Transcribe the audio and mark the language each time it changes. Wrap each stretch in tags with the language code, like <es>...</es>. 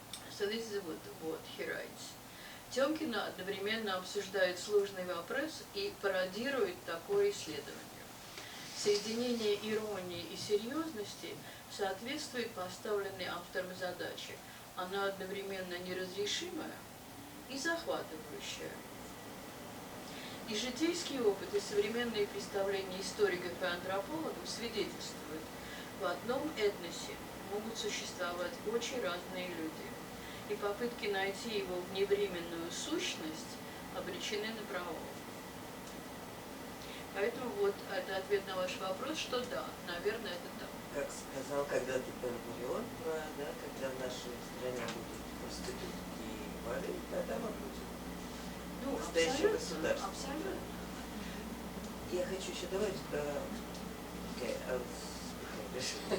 <en>So this is what he writes.</en> <ru>Тёмкина одновременно обсуждает сложный вопрос и пародирует такое исследование. Соединение иронии и серьезности соответствует поставленной автором задаче. Она одновременно неразрешимая и захватывающая. И житейский опыт, и современные представления историков и антропологов свидетельствуют, в одном этносе могут существовать очень разные люди, и попытки найти его вневременную сущность обречены на провал. Поэтому вот это ответ на ваш вопрос, что да, наверное, это так. Как сказал когда-то Бен-Гурион, да, когда в нашей стране будут проститутки и воры, тогда мы будем настоящее государство. Абсолютно. Я хочу еще добавить,</ru> <en>okay, I'll speak English.</en>